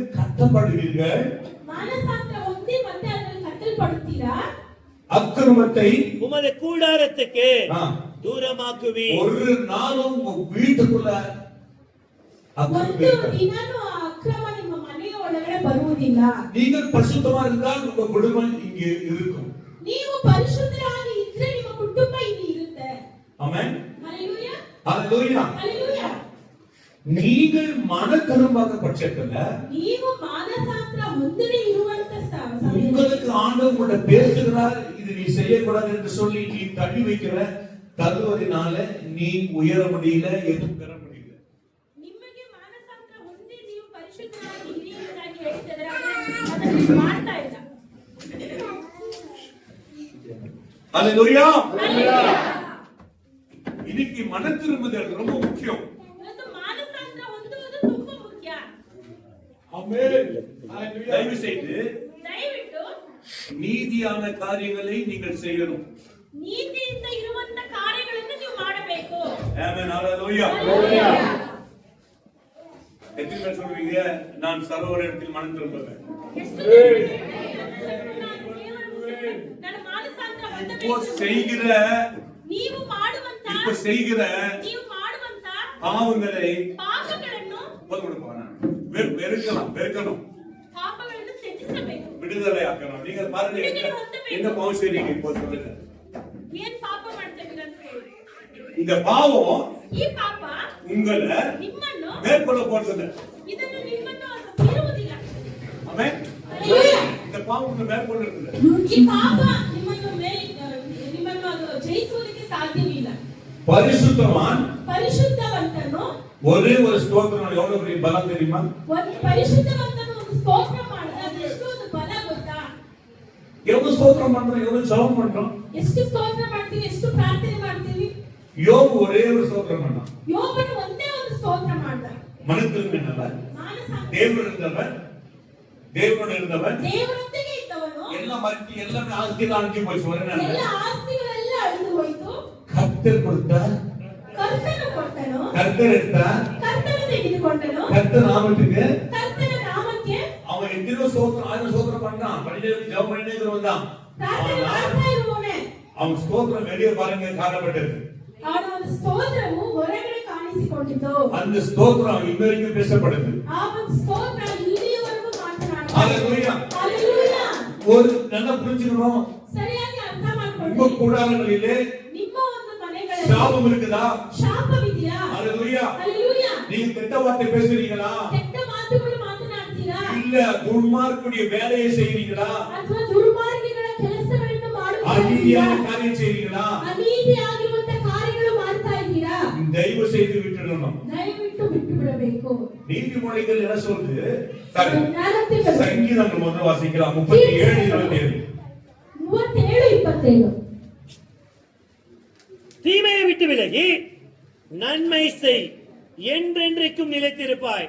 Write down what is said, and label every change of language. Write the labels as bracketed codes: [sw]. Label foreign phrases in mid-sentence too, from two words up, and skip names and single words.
[ta] கட்டப்படுவீர்கள். [kn] ಮಾನಸಾಂತರ ಹೊಂದಿ ಮತ್ತೆ ಅದರಲ್ಲಿ ಕಟ್ಟಲ್ಪಡುತ್ತೀರಾ. [ta] அக்கிரமத்தை உமது கூடாரத்துக்கு ஆ, தூரமாக்குவீர். ஒரு நாளும் உங்க வீட்டுக்குள்ள அக்கிரமம் [kn] ಒಂದು [ta] இருக்காது. [kn] ದಿನನೂ ಆ ಅಕ್ರಮ ನಿಮ್ಮ ಮನೆಯ ಒಳಗಡೆ ಬರುವುದಿಲ್ಲ. [ta] நீங்கள் பரிசுத்தமா இருந்தால் உங்க குடும்பம் இங்கே இருக்கும். [kn] ನೀವು ಪರಿಶುದ್ಧರಾಗಿ ಇದ್ರೆ ನಿಮ್ಮ ಕುಟುಂಬ ಇಲ್ಲಿ ಇರುತ್ತೆ. [ta] ஆமென். [kn] ಹalleluya. [ta] ஹalleluya. [kn] ಹalleluya. [ta] நீங்கள் மன திரும்பாத பட்சத்துல [kn] ನೀವು ಮಾನಸಾಂತರ ಹೊಂದದೇ ಇರುವಂತ ಸಮಯ [ta] உங்களுக்கு ஆண்டவர் உங்களை பேசுகிறார், இது நீ செய்யக்கூடாது என்று சொல்லி நீ தள்ளி வைக்கிற தள்ளுவதனால நீ உயர முடியல, எதுவும் பெற முடியல. [kn] ನಿಮಗೆ ಮಾನಸಾಂತರ ಹೊಂದಿ ನೀವು ಪರಿಶುದ್ಧರಾಗಿ ಹಿರಿಯರಾಗಿ ಹೇಳ್ತಿದ್ರೆ ಅದನ್ನು ಮಾಡ್ತಾ ಇಲ್ಲ. [ta] ஹalleluya. இன்னைக்கு மன திரும்புதல் ரொம்ப முக்கியம். [kn] ಇವತ್ತು ಮಾನಸಾಂತರ ಹೊಂದುವುದು ತುಂಬಾ ಮುಖ್ಯ. [ta] ஆமென். தயவு செய்து [kn] ದಯವಿಟ್ಟು [ta] நீதியான காரியங்களை நீங்கள் செய்யணும். [kn] ನೀತಿಯಿಂದ ಇರುವಂತ ಕಾರ್ಯಗಳನ್ನು ನೀವು ಮಾಡಬೇಕು. [ta] ஆமென். ஹalleluya. [kn] ಹalleluya. [ta] எத்தனை பேர் சொல்றீங்க நான் சர்வவல்லவரிடத்தில் மனம் திரும்புவேன்? [kn] ಎಷ್ಟು ನಾನು ಮಾನಸಾಂತರ [ta] இப்போ [kn] ಹೊಂದಬೇಕು. [ta] செய்கிற [kn] ನೀವು ಮಾಡುವಂತ [ta] இப்ப செய்கிற பாவங்களை [kn] ಪಾಪಗಳನ್ನು [ta] வெறுக்கணும், [kn] ಪಾಪಗಳನ್ನು ತ್ಯಜಿಸಬೇಕು. [ta] விடுதலை ஆக்கணும். நீங்க பாருங்க என்ன பாவம் செய்றீங்க இப்போ சொல்லுங்க. [kn] ಏನ್ ಪಾಪ ಮಾಡ್ತೇವೆ ಅಂತ ಹೇಳಿ. [ta] இந்த பாவம் [kn] ಈ ಪಾಪ [ta] உங்களை [kn] ನಿಮ್ಮನ್ನು [ta] மேற்கொள்ள போறது. [kn] ಇದನ್ನು ನಿಮ್ಮನ್ನು ಅದು ಬಿಡುವುದಿಲ್ಲ. [ta] ஆமென். Hallelujah. இந்த பாவம் உங்களை மேற்கொள்ள இருக்குது. [kn] ಈ ಪಾಪ ನಿಮ್ಮನ್ನು ಅದು ಜಯಿಸುವುದಕ್ಕೆ ಸಾಧ್ಯವಿಲ್ಲ. [ta] பரிசுத்தவான் [kn] ಪರಿಶುದ್ಧವಂತನು [ta] ஒரே ஒரு ஸ்தோத்திரம் எவ்வளவு பெரிய பலம் தெரியுமா? [kn] ಒಂದು ಪರಿಶುದ್ಧವಂತನು ಒಂದು ಸ್ತೋತ್ರ ಮಾಡಿದ್ರೆ ಅದು ಎಷ್ಟು ಒಂದು ಬಲ ಗೊತ್ತಾ? [ta] எவ்வளவு ஸ்தோத்திரம் பண்றோம், எவ்வளவு ஜெபம் பண்றோம். [kn] ಎಷ್ಟು ಸ್ತೋತ್ರ ಮಾಡ್ತೀವಿ, ಎಷ್ಟು ಪ್ರಾರ್ಥನೆ ಮಾಡ್ತೀವಿ. [ta] யோபு ஒரே ஒரு ஸ்தோத்திரம் பண்ணான். [kn] ಯೋಬನು ಒಂದೇ ಒಂದು ಸ್ತೋತ್ರ ಮಾಡ್ದ. [ta] மனத்திரும்பினவர், [kn] ಮಾನಸಾಂತರ [ta] தேவனோடு இருந்தவர், தேவனோடு இருந்தவர், [kn] ದೇವರೊಂದಿಗೆ ಇದ್ದವನು [ta] எல்லாம் மறுத்து எல்லாமே ஆஸ்தியெல்லாம் அழிஞ்சு போச்சு. ஒரு நாள் [kn] ಎಲ್ಲ ಆಸ್ತಿಗಳೆಲ್ಲ ಅಳಿದು ಹೋಯಿತು. [ta] கர்த்தர் கொடுத்தார், [kn] ಕರ್ತನು ಕೊಟ್ಟನು, [ta] கர்த்தர் எடுத்தார், [kn] ಕರ್ತನು ತೆಗೆದುಕೊಂಡನು. [ta] கர்த்தர் நாமத்துக்கு [kn] ಕರ್ತನ ನಾಮಕ್ಕೆ [ta] அவன் எத்தனையோ ஸ்தோத்திரம், ஆயிரம் ஸ்தோத்திரம் பண்ணான். பண்ணிட்டே ஜெபம் பண்ணிட்டே இருக்கிறவன் [kn] ಪ್ರಾರ್ಥನೆ ಮಾಡ್ತಾ ಇರುವವನೇ. [ta] அவன் ஸ்தோத்திரம் வெளியே பாருங்க காணப்பட்டது. [kn] ಅವನ ಒಂದು ಸ್ತೋತ್ರವು ಹೊರಗಡೆ ಕಾಣಿಸಿಕೊಂಡಿತು. [ta] அந்த ஸ்தோத்திரம் இன்ன வரைக்கும் பேசப்படுது. [kn] ಆ ಒಂದು ಸ್ತೋತ್ರ ಇಲ್ಲಿಯವರೆಗೂ ಮಾತನಾಡುತ್ತದೆ. [ta] ஹalleluya. [kn] ಹalleluya. [ta] ஒரு நல்லா புரிஞ்சுக்கணும். [kn] ಸರಿಯಾಗಿ ಅರ್ಥ [ta] உங்க [kn] ಮಾಡ್ಕೊಳ್ಳಿ. [ta] கூடாரங்களிலே [kn] ನಿಮ್ಮ ಒಂದು ಮನೆಗಳಲ್ಲಿ [ta] சாபம் இருக்குதா? [kn] ಶಾಪವಿದೆಯಾ? [ta] ஹalleluya. [kn] ಹalleluya. [ta] நீங்க கெட்ட வார்த்தை பேசுறீங்களா? [kn] ಕೆಟ್ಟ ಮಾತುಗಳು ಮಾತನಾಡ್ತೀರಾ? [ta] இல்ல துன்மார்க்குடைய வேலையை செய்றீங்களா? [kn] ಅಥವಾ ದುರ್ಮಾರ್ಗಗಳ ಕೆಲಸಗಳನ್ನು ಮಾಡುತ್ತೀರಾ? [ta] அநீதியான காரியம் செய்றீங்களா? [kn] ಅನೀತಿಯಾಗಿರುವಂತ ಕಾರ್ಯಗಳು ಮಾಡ್ತಾ ಇದ್ದೀರಾ? [ta] தயவு செய்து விட்டுடணும். [kn] ದಯವಿಟ್ಟು ಬಿಟ್ಟು ಬಿಡಬೇಕು. [ta] நீதிமொழிகள் என்ன சொல்லுது? சரி, [kn] ಜ್ಞಾನೋಕ್ತಿಗಳು [ta] சங்கீதம் முதல்ல வாசிக்கலாம். 37:27. 37:27. தீமையை விட்டு விலகி நன்மை செய், என்றென்றைக்கும் நிலைத்திருப்பாய்.